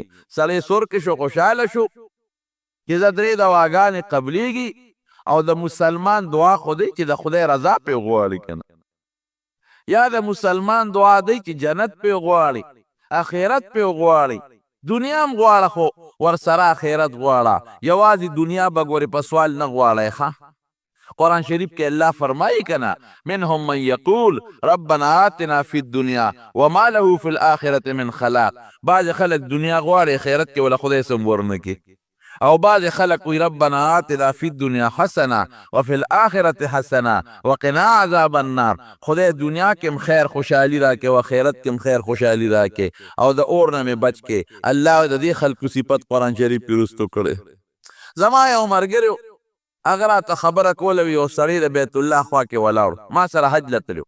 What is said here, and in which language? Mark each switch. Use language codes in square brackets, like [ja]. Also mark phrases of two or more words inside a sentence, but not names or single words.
[ps] سړی سور کې شو خوشحاله شو چې زه درې دعاګانې قبلیږي او د مسلمان دعا خو دی چې د خدای رضا پې غواړي که نه یا د مسلمان دعا دی چې جنت پې غواړي اخرت پې غواړي. دنیا هم غواړه خو ورسره اخرت غواړه. یوازې دنیا به ګورې په سوال نه غواړی ښه. قرآن شریف کې الله فرمایي که نه [ar] منهم من یقول ربنا آتنا فی الدنیا وما له فی الآخرة من خلاق. [ps] بعضې خلک دنیا غواړي اخرت کې وله خدای څه ورنه کړي او بعضې خلک وي [ar] ربنا آتنا فی الدنیا حسنه وفی الآخرة حسنه وقنا عذاب النار. [ps] خدای دنیا کې هم خیر خوشحالي راکړي او آخرت کې هم خیر خوشحالي راکړي او د اور نه مې بچ کړي. الله د دې خلکو صفت قرآن شریف کې رستو کړی. زما یو ملګری هغه راته خبره کوله وي یو سړی د بیت الله خوا کې ولاړ ما سره حج له تلو.